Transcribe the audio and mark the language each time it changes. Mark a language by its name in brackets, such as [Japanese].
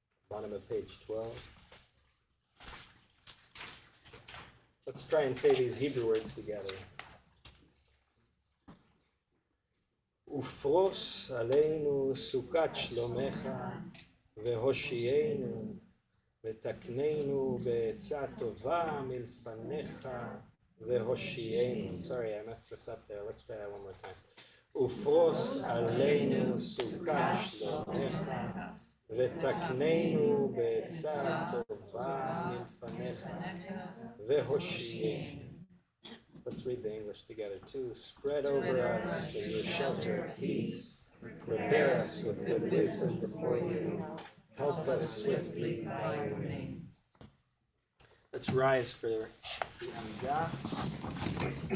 [English] Bottom of page 12. Let's try and say these Hebrew words together. [Hebrew] ופרוס עלינו סוכת שלומך והושיענו ותקננו בעצה טובה מלפניך והושיענו. [English] Sorry, I messed this up there. Let's try that one more time. [Hebrew] ופרוס עלינו סוכת שלומך ותקננו בעצה טובה מלפניך והושיענו. [English] Let's read the English together too. Spread over us your shelter of peace. Prepare us with good wisdom before you. Help us swiftly by your name. Let's rise for the Amidah.